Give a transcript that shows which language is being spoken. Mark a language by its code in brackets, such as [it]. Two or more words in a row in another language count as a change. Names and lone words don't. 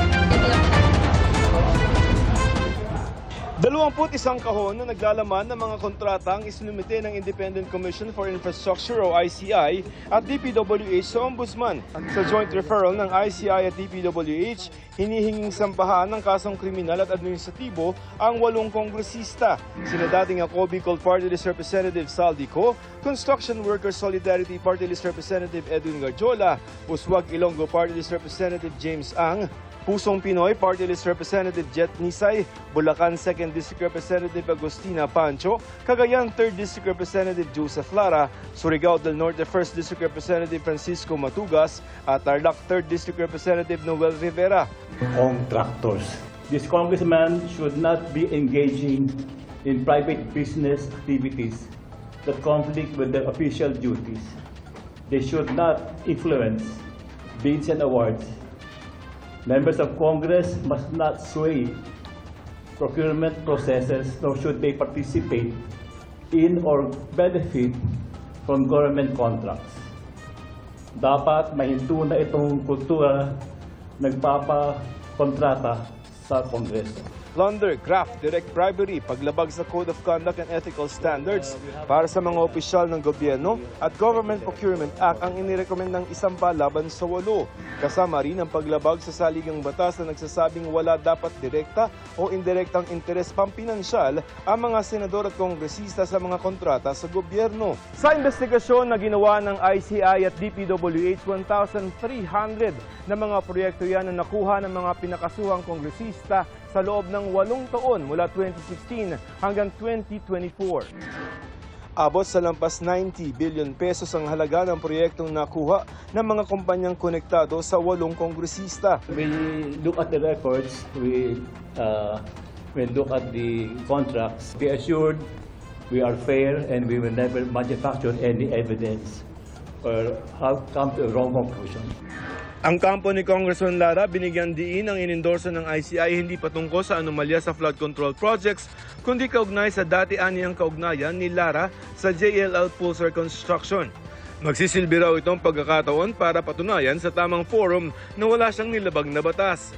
[tl] 21 kahon na naglalaman ng mga kontratang isinumite ng Independent Commission for Infrastructure o ICI at DPWH sa Ombudsman. Sa joint referral ng ICI at DPWH, hinihinging sampahan ng kasong kriminal at administratibo ang 8 kongresista. Sina dating ako Bicol Party List Representative Saldi Co, Construction Workers Solidarity Party List Representative Edwin Garjola, Uswag Ilonggo Party List Representative James Ang, Pusong Pinoy Party List Representative Jet Nisay, Bulacan 2nd District Representative Agustina Pancho, Cagayan 3rd District Representative Joseph Lara, Surigao del Norte 1st District Representative Francisco Matugas, at Tarlac 3rd District Representative Noel Rivera. [en] Contractors. This congressman should not be engaging in private business activities that conflict with their official duties. They should not influence bids and awards. Members of Congress must not sway procurement processes, nor should they participate in or benefit from government contracts. [tl] Dapat mahinto na itong kultura nagpapakontrata sa Kongreso. Plunder, graft, [en] direct bribery, [tl] paglabag sa Code of Conduct and Ethical Standards para sa mga opisyal ng gobyerno at Government Procurement Act ang inirekomendang isampa laban sa 8. Kasama rin ang paglabag sa saligang batas na nagsasabing wala dapat direkta o indirektang interes pampinansyal ang mga senador at kongresista sa mga kontrata sa gobyerno. Sa investigasyon na ginawa ng ICI at DPWH, 1,300 na mga proyekto yan na nakuha ng mga pinakasuhang kongresista sa loob ng 8 taon mula 2016 hanggang 2024. Abot sa lampas 90 billion pesos ang halaga ng proyektong nakuha ng mga kumpanyang konektado sa 8 kongresista. [en] We look at the records, we look at the contracts. Be assured we are fair and we will never manufacture any evidence or have come to a wrong conclusion. [tl] Ang kampo ni Congressman Lara, binigyan diin ang inendorso ng ICI hindi patungkol sa anomalya sa flood control projects, kundi kaugnay sa dati-aniyang kaugnayan ni Lara sa JLL Pulsar Construction. Magsisilbi raw itong pagkakataon para patunayan sa tamang forum na wala siyang nilabag na batas.